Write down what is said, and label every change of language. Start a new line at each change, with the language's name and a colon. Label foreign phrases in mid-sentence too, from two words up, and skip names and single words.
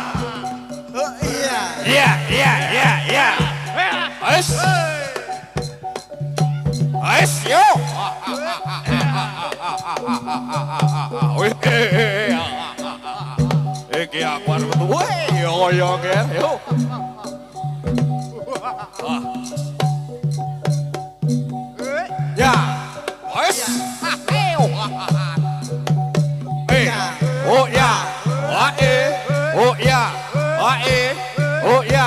Javanese: iya Yeah. Ais. Ais, yo. Wih, iki aku arep metu. Wih, yo, ger, yo. Ya. Ais. Oh ya. Oh ya. Oh ya.